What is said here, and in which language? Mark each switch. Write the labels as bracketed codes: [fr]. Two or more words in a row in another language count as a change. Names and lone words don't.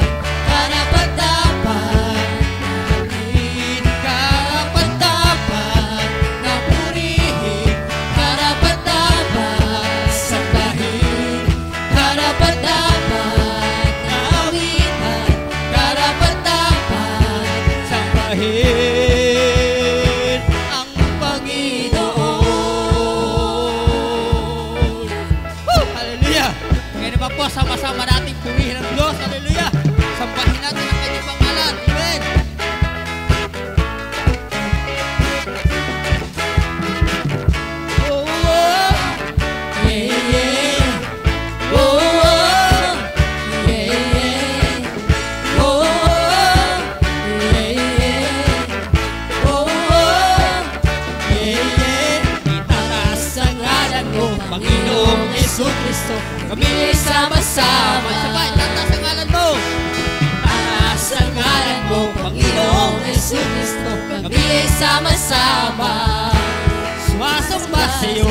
[tl] harapan dapat mahalin, harapan dapat na purihin, harapan dapat sambahin, harapan dapat na awitan, harapan dapat sambahin ang Panginoon. Hallelujah! Ngayon pa po, sama-sama nating purihin ang Diyos. Hallelujah! Sambahin natin ang Kanyang pangalan. Amen! [en] Oh, oh, yeah, yeah. Oh, oh, yeah, yeah. Oh, oh, yeah, yeah. Oh, oh, yeah, yeah. [tl] Itaas ang ngalan mo, Panginoong Jesucristo. Kami ay sama-sama. Sabay, itaas ang ngalan mo. Itaas ang ngalan mo, Panginoong Jesucristo. Kami ay sama-sama. Sumasamba sa'yo.